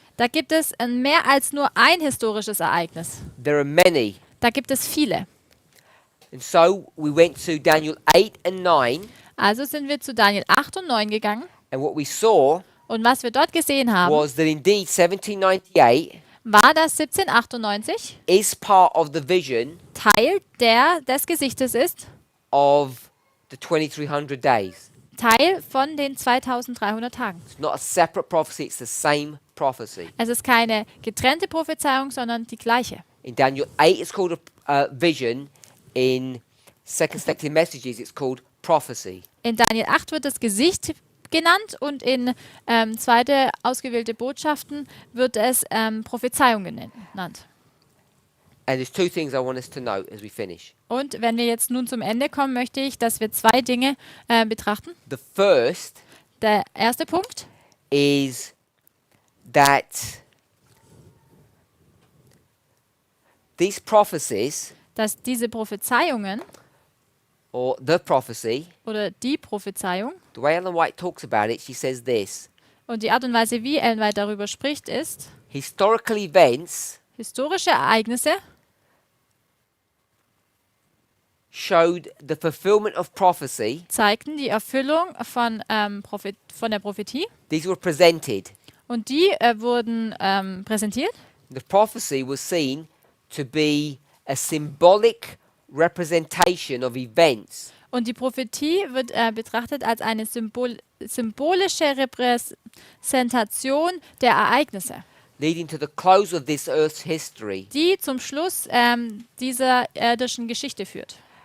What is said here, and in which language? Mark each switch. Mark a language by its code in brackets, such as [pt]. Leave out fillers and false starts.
[de] Da gibt es mehr als nur ein historisches Ereignis. [en] There are many. [de] Da gibt es viele. [en] And so we went to Daniel 8 and 9, [de] Also sind wir zu Daniel 8 und 9 gegangen. [en] and what we saw [de] Und was wir dort gesehen haben, [en] was that indeed 1798 [de] war, dass 1798 [en] is part of the vision [de] Teil des Gesichtes ist, [en] of the 2300 days. [de] Teil von den 2300 Tagen. [en] It's not a separate prophecy, it's the same prophecy. [de] Es ist keine getrennte Prophezeiung, sondern die gleiche. [en] In Daniel 8, it's called a vision. In Second Selected Messages, it's called prophecy. [de] In Daniel 8 wird das Gesicht genannt und in zweite ausgewählte Botschaften wird es Prophezeiung genannt. [en] And there's 2 things I want us to note as we finish. [de] Und wenn wir jetzt nun zum Ende kommen, möchte ich, dass wir 2 Dinge betrachten. [en] The first [de] Der erste Punkt [en] is that these prophecies, [de] dass diese Prophezeiungen [en] or the prophecy, [de] oder die Prophezeiung [en] the way Ellen White talks about it, she says this: [de] und die Art und Weise, wie Ellen White darüber spricht, ist, [en] historical events [de] historische Ereignisse [en] showed the fulfillment of prophecy. [de] zeigten die Erfüllung von der Prophetie [en] These were presented. [de] und die wurden präsentiert. [en] The prophecy was seen to be a symbolic representation of events [de] Und die Prophetie wird betrachtet als eine symbolische Repräsentation der Ereignisse, [en] leading to the close of this earth's history. [de] die zum Schluss dieser irdischen Geschichte führt.